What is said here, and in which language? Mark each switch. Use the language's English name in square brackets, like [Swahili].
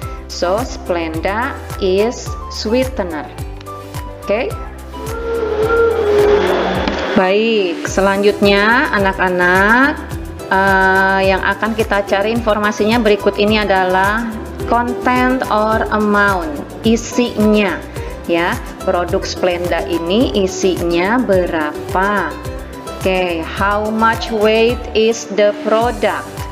[English] So, Splenda is sweetener. Oke. [Indonesian] Baik, selanjutnya anak-anak yang akan kita cari informasinya berikut ini adalah [English] content or amount, [Indonesian] isinya. Ya, produk Splenda ini isinya berapa? [English] Oke, how much weight is the product?